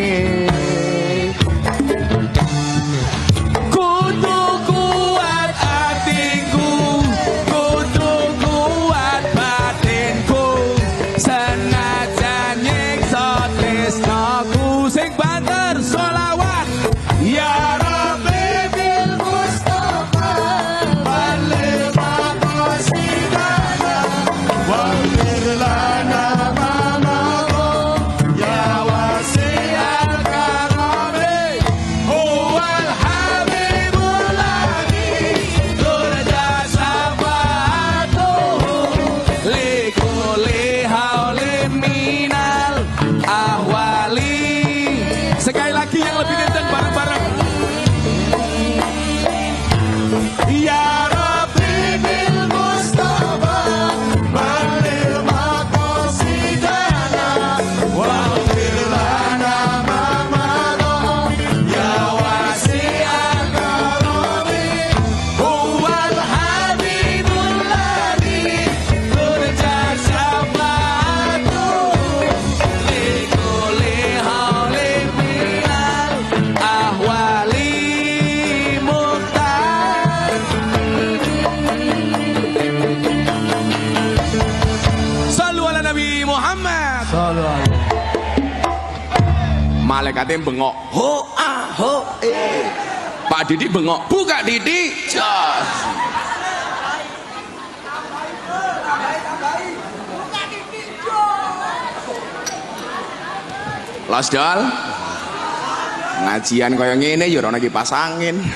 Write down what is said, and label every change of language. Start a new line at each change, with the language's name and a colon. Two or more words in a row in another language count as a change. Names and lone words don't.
Javanese: Kudu kuat atiku, kudu kuat batinku. Senajan nyiksa tresnaku sing banter sholawat.
Arabic: يا رب بالمصطفى بلغ مقاصدنا واغفر لنا ما مضى يا واسع الكرم هو الحبيب الذي ترجى شفاعته لكل هول من الأهوال.
Indonesian: Sekali lagi yang lebih kencang bareng-bareng.
Arabic: يا رب بالمصطفى بلغ مقاصدنا واغفر لنا ما مضى يا واسع الكرم هو الحبيب الذي ترجى شفاعته لكل هول من الأهوال مختار. صلوا على النبي محمد.
Javanese: Malaikatnya bengok, ho ah ho eh. Pak Didi bengok, buka Didi, jos. Los Dol, ngajian kaya ngene ya ora kipas angin.